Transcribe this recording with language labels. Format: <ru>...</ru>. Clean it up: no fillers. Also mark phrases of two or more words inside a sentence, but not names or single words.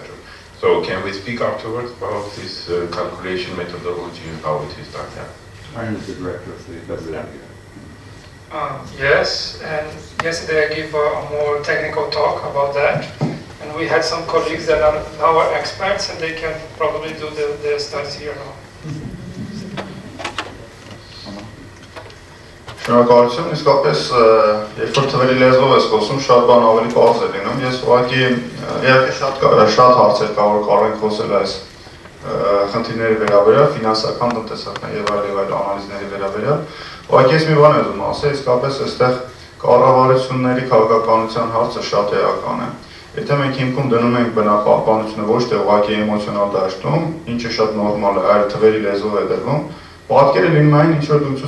<en>So can we speak afterwards about this calculation methodology and how it is done? Yeah. I am the director of the WWF. Yes, and yesterday I gave a more technical talk about that, and we had some colleagues that are now experts, and they can probably do the studies here now.</en> <hy>Շնորհակալություն, իսկապես երբ որ թվերի լեզվով ես խոսում, շատ բան ավելի պարզ է լինում։ Ես ուղղակի իհարկե շատ հարցեր կա, որ կարող ենք խոսել այս խնդիրների վերաբերյալ, ֆինանսական, տնտեսական եւ այլ անալիզների վերաբերյալ։ Ուղղակի ես մի բան եմ ուզում ասել, իսկապես այստեղ կառավարությունների քաղաքականության հարցը շատ էական է։ Եթե մենք հիմքում դնում ենք բնապահպանությունը ոչ թե ուղղակի էմոցիոնալ դաշտում, ինչը շատ նորմալ է, այլ թվերի լեզվով է դրվում, պատկերը լինում այն ինչ որ դու ցույց</hy>